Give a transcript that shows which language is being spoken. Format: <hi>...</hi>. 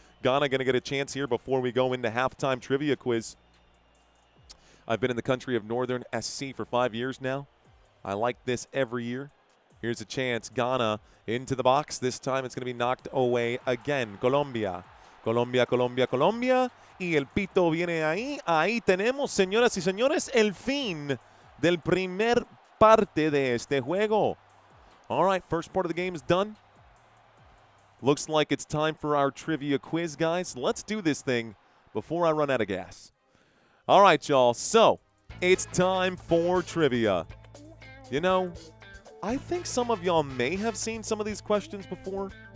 <en>Ghana going to get a chance here before we go into halftime trivia quiz. I've been in the country of Northern SC for 5 years now. I like this every year. Here's a chance. Ghana into the box. This time it's going to be knocked away again.</en> <es>Colombia. Colombia, Colombia, Colombia. Y el pito viene ahí. Ahí tenemos, señoras y señores, el fin del primer parte de este juego.</es> <en>All right, first part of the game is done. Looks like it's time for our trivia quiz, guys. Let's do this thing before I run out of gas. All right, y'all. So, it's time for trivia. You know, I think some of y'all may have seen some of these questions before.</en>